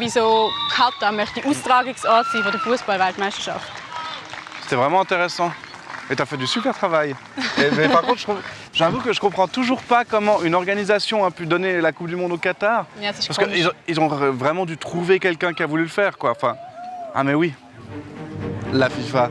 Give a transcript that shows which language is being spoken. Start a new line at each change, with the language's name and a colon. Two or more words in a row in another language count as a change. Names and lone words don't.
German: Wieso Katar möchte Austragungsort sein von der Fußball-Weltmeisterschaft.
French: C'était vraiment intéressant. Et tu as fait du super travail. Mais par contre, j'avoue que je comprends toujours pas comment une organisation a pu donner la Coupe du Monde au Qatar. Ja, parce qu'ils ont vraiment dû trouver quelqu'un qui a voulu le faire, quoi. Enfin, ah mais oui, la FIFA.